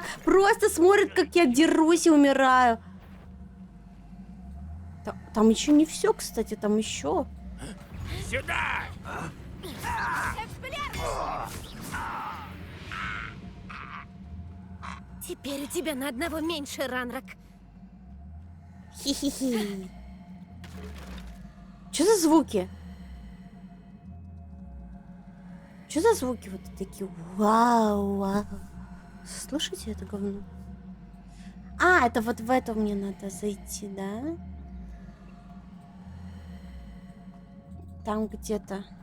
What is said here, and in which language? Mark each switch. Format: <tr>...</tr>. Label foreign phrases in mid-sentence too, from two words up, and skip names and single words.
<ru>Просто смотрят, как я дерусь и умираю. Там еще не все, кстати, там еще. Сюда! Теперь у тебя на одного меньше, Ранрак. Хи-хи-хи. Что за звуки? Что за звуки вот такие? Вау, вау. Слышите это говно? А, это вот в это мне надо зайти, да? Там где-то.</ru>